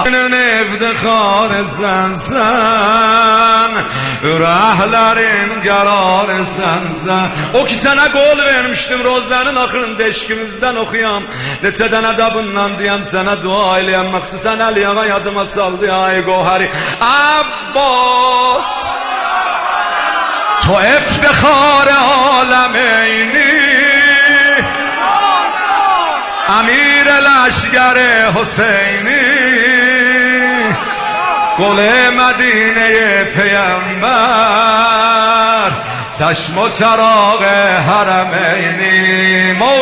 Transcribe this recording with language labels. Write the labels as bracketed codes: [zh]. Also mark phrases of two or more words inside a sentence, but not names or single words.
[az] Əlinin iftixarı sənsən, ürəklərin qərarı sənsən. O ki sənə qol vermişdim, rozənin axırında eşqimizdən oxuyam, neçə dənə də bundan deyəm, sənə dua eləyəm, məxsusən Əliyağa yadıma saldı ay qohəri. [fa] Abbas تو افتخار عالمینی، امیر لشکر حسینی، گل مدینه پیامبر، چشم و چراغ حرمینی.